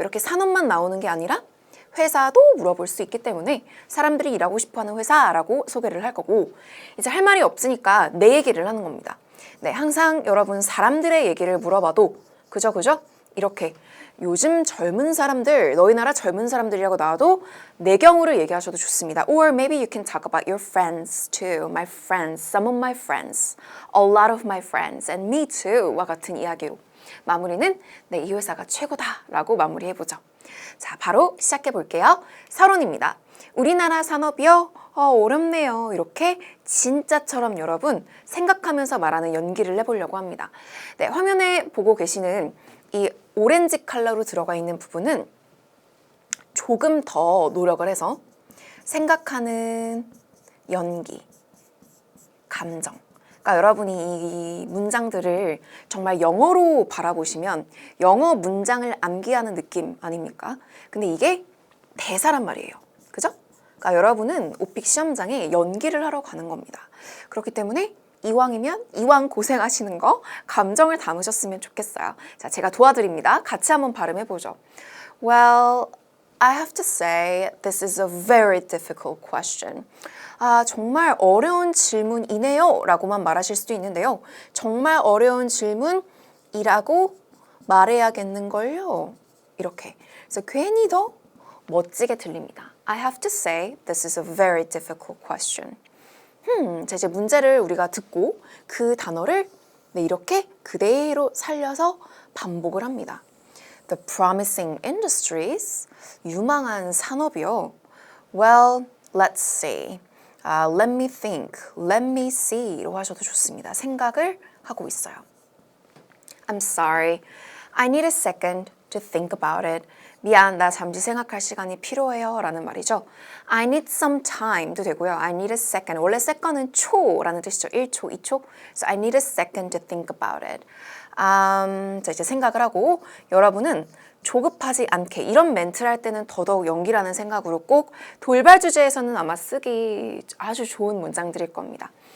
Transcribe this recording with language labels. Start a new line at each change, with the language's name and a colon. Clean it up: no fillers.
Korean: 이렇게 산업만 나오는 게 아니라 회사도 물어볼 수 있기 때문에 사람들이 일하고 싶어하는 회사라고 소개를 할 거고 이제 할 말이 없으니까 내 얘기를 하는 겁니다. 네, 항상 여러분 사람들의 얘기를 물어봐도 그죠? 이렇게 요즘 젊은 사람들, 너희 나라 젊은 사람들이라고 나와도 내 경우를 얘기하셔도 좋습니다.
English: Or maybe you can talk about your friends too. My friends, some of my friends, a lot of my friends, and me too.
Korean: 와 같은 이야기로 마무리는 이 회사가 최고다라고 마무리해보죠. 자, 바로 시작해 볼게요. 서론입니다. 우리나라 산업이요? 어렵네요. 이렇게 진짜처럼 여러분 생각하면서 말하는 연기를 해보려고 합니다. 네, 화면에 보고 계시는 이 오렌지 컬러로 들어가 있는 부분은 조금 더 노력을 해서 생각하는 연기, 감정. 그러니까 여러분이 이 문장들을 정말 영어로 바라보시면 영어 문장을 암기하는 느낌 아닙니까? 근데 이게 대사란 말이에요. 그죠? 그러니까 여러분은 오픽 시험장에 연기를 하러 가는 겁니다. 그렇기 때문에 이왕이면 이왕 고생하시는 거 감정을 담으셨으면 좋겠어요. 자, 제가 도와드립니다. 같이 한번 발음해보죠. Well,
English: I have to say this is a very difficult question.
Korean: 정말 어려운 질문이네요 라고만 말하실 수도 있는데요. 정말 어려운 질문이라고 말해야겠는걸요. 이렇게. 그래서 괜히 더 멋지게 들립니다.
English: I have to say this is a very difficult question.
Korean: 자, 이제 문제를 우리가 듣고 그 단어를 이렇게 그대로 살려서 반복을 합니다.
English: The promising industries,
Korean: 유망한 산업이요.
English: Well, let's see. Let me think, let me see로
Korean: 하셔도 좋습니다. 생각을 하고 있어요.
English: I'm sorry. I need a second to think about it.
Korean: 미안, 나 잠시 생각할 시간이 필요해요 라는 말이죠.
English: I need some time도
Korean: 되고요.
English: I need a second.
Korean: 원래 second은 초라는 뜻이죠. 1초, 2초.
English: So I need a second to think about it.
Korean: 자, 이제 생각을 하고 여러분은 조급하지 않게 이런 멘트를 할 때는 더더욱 연기라는 생각으로 꼭 돌발 주제에서는 아마 쓰기 아주 좋은 문장들일 겁니다.